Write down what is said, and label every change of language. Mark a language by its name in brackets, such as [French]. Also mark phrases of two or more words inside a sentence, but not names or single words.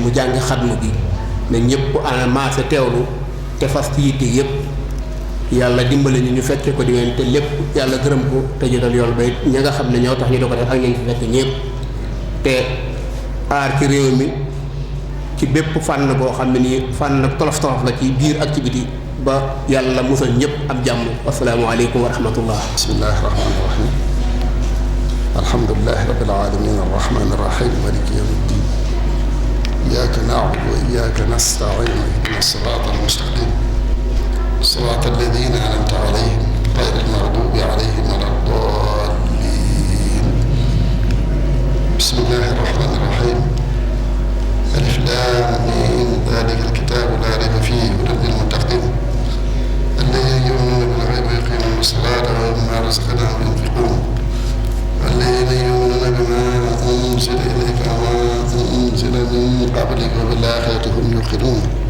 [Wolof] mu jàng xatmu bi ne ñëpp ana maase teewlu te fas ci yitte yëpp yàlla dimbale ñu fekke ko diwén te lépp yàlla gërëm ko te jotal yool ba ña nga xam ne ñoo tax ñu do ko def ak ña ngi fi fekk ñëpp te aar ci réew mi ci bépp fànn boo xam ne nii fànn tolof tolof la ci biir ak ci biti ba yàlla musal ñëpp am jàmm [Arabic] السلام عليكم ورحمة الله. بسم الله الرحمن الرحيم الحمد لله رب العالمين الرحمن الرحيم مالك يوم الدين إياك نعبد وإياك نستعين اهدنا الصراط المستقيم صراط الذين أنعمت عليهم غير المغضوب عليهم ولا الضالين بسم الله الرحمن الرحيم ألف لام ميم ذلك الكتاب لا ريب فيه هدى للمتقين الذين يؤمنون بالغيب ويقيمون الصلاة ومما رزقناهم ينفقون الذين يؤمنون بما أنزل إليك وما أنزل من قبلك وبالآخرة هم يوقنون